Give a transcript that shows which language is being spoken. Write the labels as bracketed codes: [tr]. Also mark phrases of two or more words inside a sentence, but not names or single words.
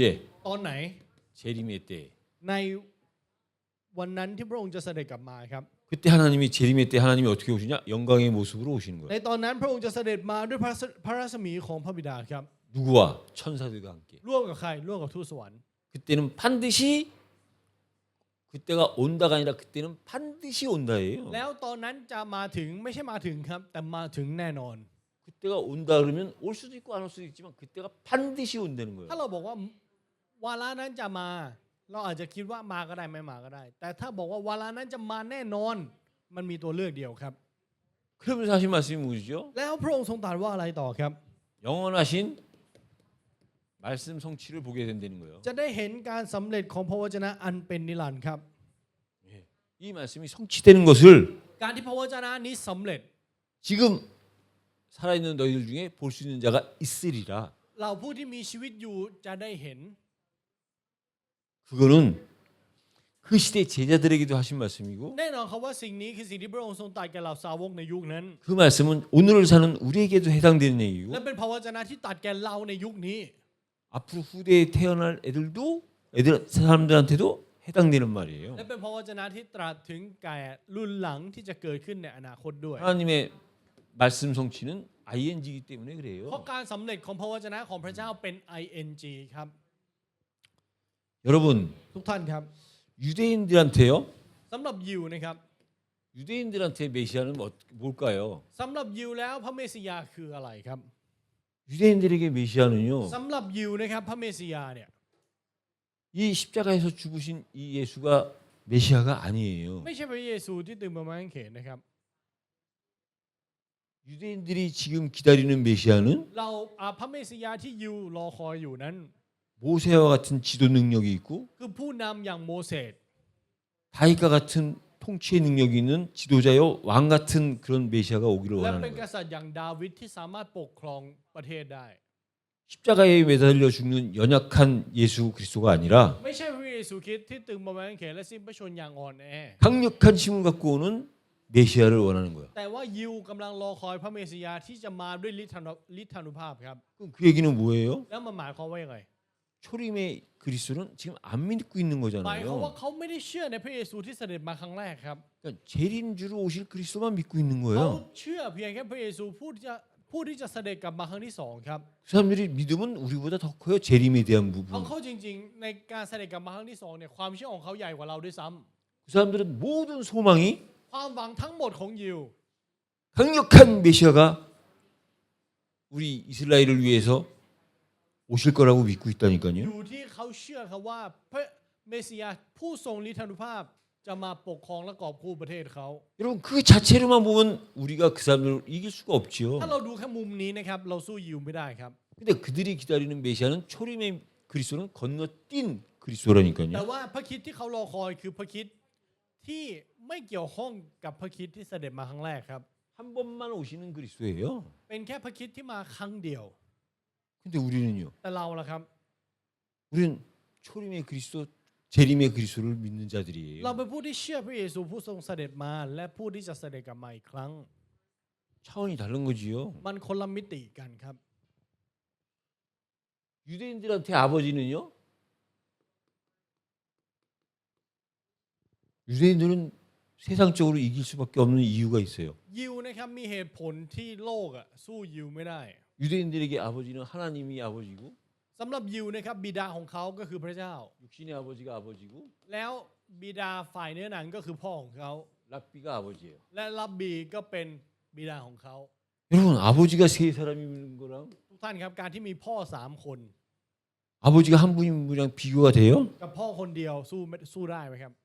[th] ตอนไหน [ko] 재림의 때. [th] ในวันนั้นที่พระองค์จะเสด็จกลับมาครับ [ko] 그때 하나님이 재림의 때 하나님이 어떻게 오시냐? 영광의 모습으로 오시는 [th] ใน [ko] 거예요. [th] ตอนนั้นพระองค์จะเสด็จมาด้วยพระรัศมีของพระบิดาครับ [ko] 누구와? 천사들과 함께. [th] ร่วมกับใครร่วมกับทูตสวรรค์ [ko] 그때는 반드시 그때가 온다가 아니라 그때는 반드시 온다예요. [th] แล้วตอนนั้นจะมาถึงไม่ใช่มาถึงครับ แต่มาถึงแน่นอน [ko] 그때가 온다 그러면 올 수도 있고 안 올 수도 있지만 그때가 반드시 온다는 거예요. [th] ถ้าเราบอกว่าวาระนั้นจะมา เราอาจจะคิดว่ามาก็ได้ไม่มาก็ได้ แต่ถ้าบอกว่าวาระนั้นจะมาแน่นอน มันมีตัวเลือกเดียวครับ [ko] 그러면서 하신 말씀이 뭐죠? [th] แล้วพระองค์ทรงตรัสว่าอะไรต่อครับ [ko] 영원하신 말씀 성취를 보게 된다는 거예요. [th] จะได้เห็นการสำเร็จของพระวจนะอันเป็นนิรันดร์ครับ [ko] 이 말씀이 성취되는 것을 [th] การที่พระวจนะนี้สำเร็จ [ko] 지금 살아있는 너희들 중에 볼 수 있는 자가 있으리라. [th] เราผู้ที่มีชีวิตอยู่จะได้เห็น [ko] 그거는 그 그 시대 제자들에게도 하신 말씀이고 [th] แน่นอนครับว่าสิ่งนี้คือสิ่งที่พระองค์ทรงตรัสแก่เหล่าสาวกในยุคนั้น [ko] 그 말씀은 오늘을 사는 우리에게도 해당되는 얘기고 [th] และเป็นพระวจนะที่ตรัสแก่เราในยุคนี้ [ko] 앞으로 후대에 태어날 사람들한테도 해당되는 말이에요. [th] และเป็นพระวจนะที่ตรัสถึงแก่รุ่นหลังที่จะเกิดขึ้นในอนาคตด้วย [ko] 하나님의 말씀 성취는 ing이기 때문에 [th] เพราะ [ko] 그래요. [th] การสำเร็จของพระวจนะของพระเจ้าเป็น ing ครับ [ko] 여러분 [th] ทุกท่านครับ [ko] 유대인들한테요. [th] สำหรับยิวนะครับ [ko] 유대인들한테 메시아는 뭘까요? [th] สำหรับยิวแล้วพระเมสสิยาคืออะไรครับ [ko] 유대인들에게 메시아는요. [th] สำหรับยิวนะครับพระเมสสิยาเนี่ย [ko] 이 십자가에서 죽으신 이 예수가 메시아가 아니에요. [th] ไม่ใช่พระเยซูที่ตึงบนไม้กางเขนนะครับ [ko] 유대인들이 지금 기다리는 메시아는 [th] เราพระเมสสิยาที่ยิวรอคอยอยู่นั้น [ko] 모세와 같은 지도 능력이 있고 [th] คือผู้นำอย่างโมเสส [ko] 다윗과 같은 통치의 능력이 있는 지도자요 왕 같은 그런 메시아가 오기를 [th] และ [ko] 원하는 [th] เป็นก [ko] 거예요. [th] ษัตริย์อย่างดาวิดที่สามารถปกครองประเทศได้ [ko] 십자가에 매달려 죽는 연약한 예수 그리스도가 아니라 [th] ไม่ใช่พระเยซูคริสต์ที่ตึงบนไม้กางเขนและสิ้นพระชนม์อย่างอ่อนแอ [ko] 강력한 힘을 갖고 오는 메시아를 원하는 거예요. [th] แต่ว่ายิวกำลังรอคอยพระเมสสิยาที่จะมาด้วยฤทธานุภาพครับ [ko] 그럼 그 얘기는 뭐예요? [th] แล้วมันหมายความว่ายังไง [ko] 초림의 그리스도는 지금 안 믿고 있는 [th] หมายความว่า [ko] 거잖아요. [th] เขาไม่ได้เชื่อในพระเยซูที่เสด็จมาครั้งแรกครับ [ko] 그러니까 재림주로 오실 그리스도만 믿고 있는 [th] เขา [ko] 거예요. [th] เชื่อเพียงแค่พระเยซูผู้ที่จะเสด็จกลับมาครั้งที่สองครับ [ko] 그 사람들이 믿음은 우리보다 더 커요. 재림에 대한 [th] เอา [ko] 부분. [th] เข้าจริงๆ ในการเสด็จกลับมาครั้งที่สองเนี่ยความเชื่อของเขาใหญ่กว่าเราด้วยซ้ำ [ko] 그 사람들은 모든 소망이 [th] ความหวังทั้งหมดของยิว [ko] 강력한 메시아가 우리 이스라엘을 위해서 오실 거라고 믿고 [th] อ [ko] 있다니까요. [th] ยู่ที่เขาเชื่อครับว่าพระเมสสิยาผู้ทรงฤทธานุภาพจะมาปกครองและกอบกู้ประเทศเขา [ko] 여러분 그 자체로만 보면 우리가 그 사람들을 이길 수가 없지요. [th] ถ้าเราดูแค่มุมนี้นะครับเราสู้ยิวไม่ได้ครับ [ko] 근데 그들이 기다리는 메시아는 초림의 그리스도는 건너뛴 [th] แต่ [ko] 그리스도라니까요. [th] ว่าพระคริสต์ที่เขารอคอยคือพระคริสต์ที่ไม่เกี่ยวข้องกับพระคริสต์ที่เสด็จมาครั้งแรกครับ [ko] 한 번만 오시는 그리스도예요. [th] เป็นแค่พระคริสต์ที่มาครั้งเดียว [ko] 근데 우리는요. [th] แต่เราล่ะครับ [ko] 우리는 초림의 그리스도, 재림의 그리스도를 믿는 자들이에요. [th] เราเป็นผู้ที่เชื่อพระเยซูผู้ทรงเสด็จมาและผู้ที่จะเสด็จกลับมาอีกครั้ง [ko] 차원이 다른 거지요. [th] มันคนละมิติกันครับ [ko] 유대인들한테 아버지는요. 유대인들은 세상적으로 이길 수밖에 없는 이유가 있어요. [th] ยิวนะครับมีเหตุผลที่โลกสู้ยิวไม่ได้ [ko] 유대인들에게 아버지는 하나님이 아버지고 [th] สำหรับยิวนะครับบิดาของเขาก็คือพระเจ้า [ko] 육신의 아버지가 아버지고 [th] แล้วบิดาฝ่ายเนื้อหนังก็คือพ่อของเขา [ko] 랍비가 아버지예요. [th] และรับบีก็เป็นบิดาของเขา [ko] 여러분 아버지가 세 사람이 있는 거랑 [th] ทุกท่านครับการที่มีพ่อ3 คน [ko] 아버지가 한 분이랑 비교가 돼요? [th] กับพ่อคนเดียวสู้ได้ไหมครับ